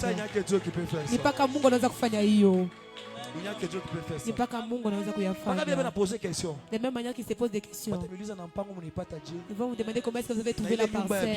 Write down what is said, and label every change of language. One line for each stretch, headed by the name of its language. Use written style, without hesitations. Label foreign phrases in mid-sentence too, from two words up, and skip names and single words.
Swahili: Ni paka Mungu anaweza kufanya hiyo. Ni paka Mungu anaweza kuyafanya.
French: De même manière qu'il se pose des questions. Ils vont vous demander comment est-ce que vous avez trouvé la parcelle.